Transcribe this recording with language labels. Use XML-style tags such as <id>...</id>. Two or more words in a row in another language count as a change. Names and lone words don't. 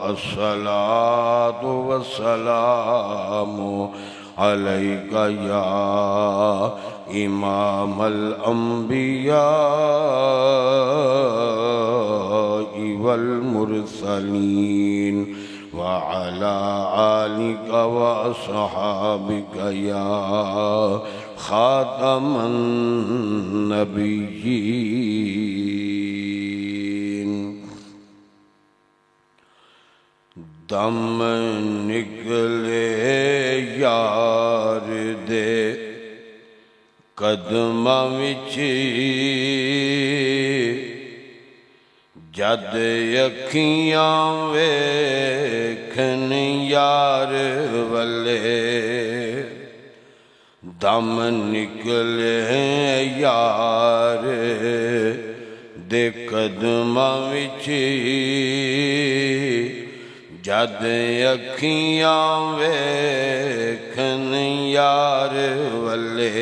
<ar>الصلاة والسلام عليك يا إمام الأنبياء والمرسلين، وعلى آلك وأصحابك يا خاتم النبيين۔</ar> <pa>دم نکلے یار دے قدماں وچ، جد اکھیاں ویکھن یار والے، دم نکلے یار دے قدماں وچ، جد اکھیاں ویکھن یار والے۔</pa>